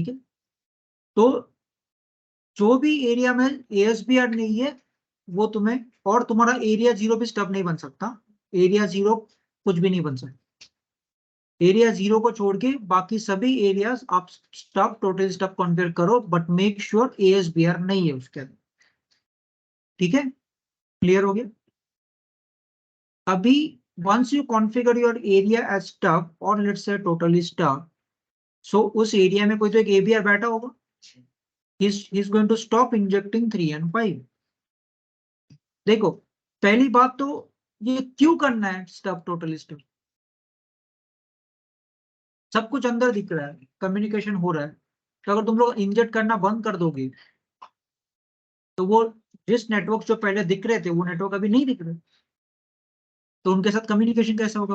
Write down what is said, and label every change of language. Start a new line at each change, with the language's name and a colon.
Hindi: ठीक है, तो जो भी एरिया में ASBR नहीं है वो तुम्हें, और तुम्हारा एरिया 0 भी स्टब नहीं बन सकता। एरिया 0 कुछ भी नहीं बन सकता। एरिया 0 को छोड़ के बाकी सभी एरियाज आप स्टब टोटल स्टब कॉन्फ़िगर करो,
English: but make sure
Hindi: ASBR नहीं है उसके अंदर। ठीक है, क्लियर हो गया? अभी
English: once you configure your area as stub or let's say totally stub, so
Hindi: उस एरिया में कोई तो एक ABR बैठा होगा,
English: he's going to stop injecting 3 and 5।
Hindi: देखो, पहली बात तो ये क्यों करना है स्टब टोटली स्टब? सब कुछ अंदर दिख रहा है, कम्युनिकेशन हो रहा है, तो अगर तुम लोग इंजेक्ट करना बंद कर दोगे तो वो जिस नेटवर्क जो पहले दिख रहे थे वो नेटवर्क अभी नहीं दिख रहे, तो उनके साथ कम्युनिकेशन कैसे होगा?